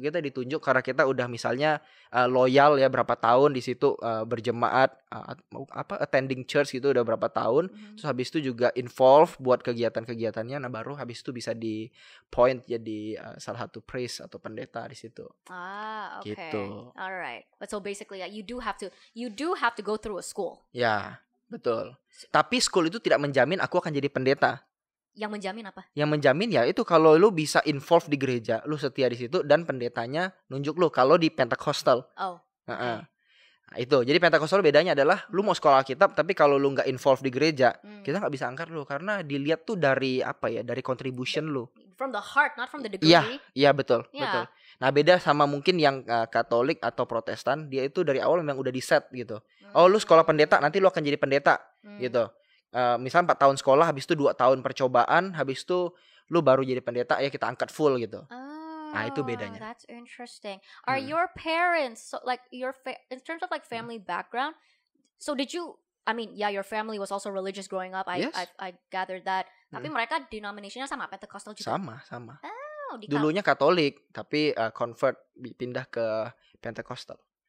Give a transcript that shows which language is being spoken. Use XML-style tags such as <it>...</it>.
<id>Kita ditunjuk karena kita udah misalnya loyal ya berapa tahun di situ, berjemaat,</id> <en>attending church</en> <id>gitu udah berapa tahun. Terus habis itu juga involve buat kegiatan-kegiatannya. Nah baru habis itu bisa di point jadi salah satu priest atau pendeta di situ.</id> <en>Okay.</en> <id>Gitu.</id> <en>Alright. But so basically you do have to go through a school.</en> <id>Ya, betul. Tapi school itu tidak menjamin aku akan jadi pendeta. Yang menjamin apa? Yang menjamin ya itu kalau lu bisa involve di gereja, lu setia di situ dan pendetanya nunjuk lu kalau di Pentecostal.</id> <en>Okay.</en> <id>Nah, itu. Jadi Pentakosta bedanya adalah lu mau sekolah Alkitab tapi kalau lu nggak involve di gereja, kita nggak bisa angkat lu karena dilihat tuh dari apa ya, dari contribution lu.</id> <en>From the heart, not from the degree.</en> <id>Iya betul,</id> <en>Yeah.</en> <id>betul. Nah beda sama mungkin yang Katolik atau Protestan, dia itu dari awal memang udah di set gitu. Oh lu sekolah pendeta, nanti lu akan jadi pendeta gitu. Misalnya 4 tahun sekolah, habis itu 2 tahun percobaan, habis itu lu baru jadi pendeta, ya kita angkat full gitu. Nah itu bedanya.</id> <en>That's interesting. Are your parents, so like in terms of like family background, so did you, I mean, yeah, your family was also religious growing up. I gathered that.</en> <id>Tapi mereka denominasinya sama, Pentecostal juga? Sama. Oh, dulunya Katolik, tapi convert pindah ke Pentecostal.</id>